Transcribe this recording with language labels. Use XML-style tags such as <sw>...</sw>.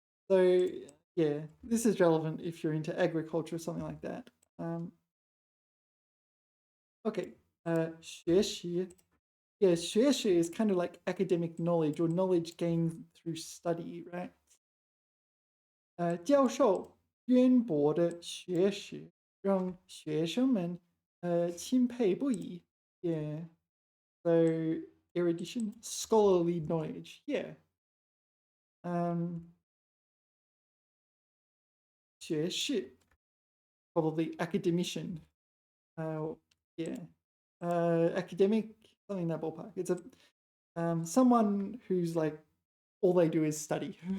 <en>So, yeah, this is relevant if you're into agriculture or something like that. Okay, 学习.Yeah, 学习 is kind of like academic knowledge or knowledge gained through study, right?</en> <zh>教授渊博的学识让学生们钦佩不已.</zh> <en>Yeah. So erudition, scholarly knowledge. Yeah. 学士, probably academician. Yeah. Academic, something in that ballpark. It's someone who's like all they do is study.</en>